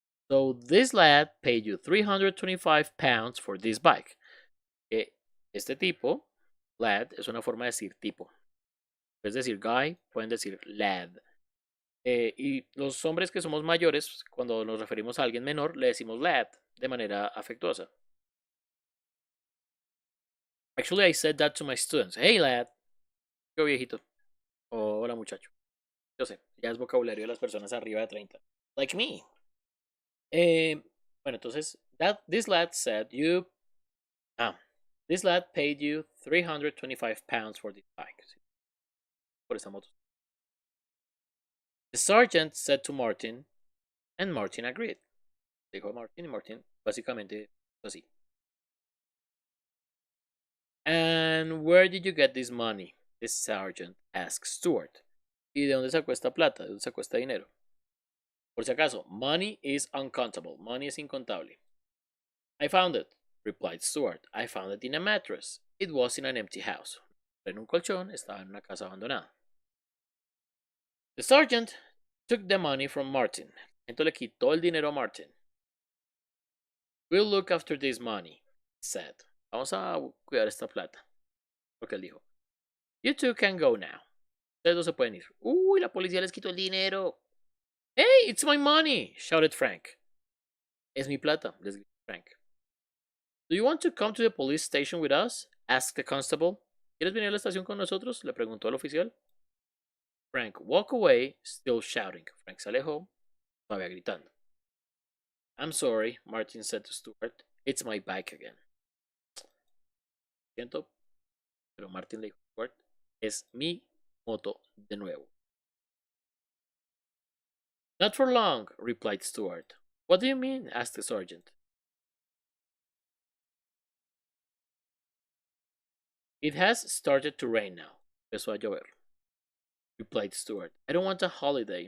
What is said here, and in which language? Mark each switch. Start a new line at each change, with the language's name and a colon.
English: So this lad paid you 325 pounds for this bike.
Spanish: Este tipo, lad, es una forma de decir tipo. Puedes decir guy, pueden decir lad. Y los hombres que somos mayores, cuando nos referimos a alguien menor, le decimos lad de manera afectuosa.
English: Actually, I said that to my students. Hey, lad.
Spanish: Yo viejito. O hola, muchacho. Yo sé, ya es vocabulario de las personas arriba de 30.
English: Like me.
Spanish: Bueno, entonces,
English: this lad said you. This lad paid you 325 pounds for this bike.
Spanish: Por esta moto.
English: The sergeant said to Martin, and Martin agreed.
Spanish: Dijo Martin y Martin básicamente así.
English: And where did you get this money? The sergeant asked Stuart.
Spanish: ¿Y de dónde sacó esta plata? ¿De dónde sacó este dinero? Por si acaso,
English: money is uncountable.
Spanish: Money es incontable.
English: I found it, replied Stuart. I found it in a mattress. It was in an empty house.
Spanish: En un colchón, estaba en una casa abandonada.
English: The sergeant took the money from Martin.
Spanish: Entonces le quitó el dinero a Martin.
English: We'll look after this money, he said.
Spanish: Vamos a cuidar esta plata. Lo que él dijo.
English: You two can go now.
Spanish: Ustedes no se pueden ir. Uy, la policía les quitó el dinero.
English: Hey, it's my money, shouted Frank.
Spanish: Es mi plata, les gritó Frank.
English: Do you want to come to the police station with us? Asked the constable.
Spanish: ¿Quieres venir a la estación con nosotros? Le preguntó el oficial.
English: Frank walked away, still shouting.
Spanish: Frank se alejó, todavía gritando.
English: I'm sorry, Martin said to Stuart. It's my bike again.
Spanish: Siento, pero Martin le dijo a Stuart, es mi moto de nuevo.
English: Not for long, replied Stuart. What do you mean? Asked the sergeant. It has started to rain now.
Spanish: Empezó a llover,
English: replied Stuart. I don't want a holiday.